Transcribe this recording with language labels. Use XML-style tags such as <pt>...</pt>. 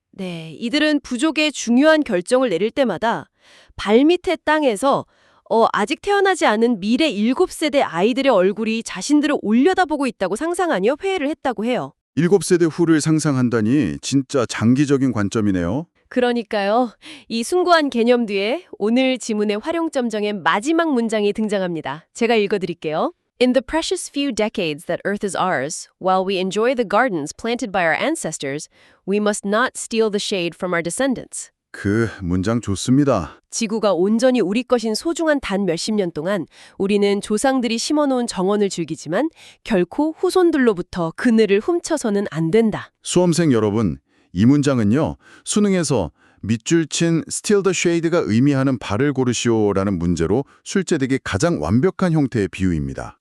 <ko>네, 이들은 부족의 중요한 결정을 내릴 때마다 발밑의 땅에서 아직 태어나지 않은 미래 7세대 아이들의 얼굴이 자신들을 올려다보고 있다고 상상하며 회의를 했다고 해요. 7세대 후를 상상한다니 진짜 장기적인 관점이네요. 그러니까요. 이 숭고한 개념 뒤에 오늘 지문의 활용점 정의 마지막 문장이 등장합니다. 제가 읽어드릴게요.</ko> <en>In the precious few decades that Earth is ours, while we enjoy the gardens planted by our ancestors, we must not steal the shade from our descendants.</en> <ko>그 문장 좋습니다. 지구가 온전히 우리 것인 소중한 단 몇십 년 동안 우리는 조상들이 심어놓은 정원을 즐기지만 결코 후손들로부터 그늘을 훔쳐서는 안 된다. 수험생 여러분, 이 문장은요. 수능에서 밑줄 친</ko> <en>Steal the Shade</en> <ko>가 의미하는 발을 고르시오라는 문제로 출제되기 가장 완벽한 형태의 비유입니다.</ko>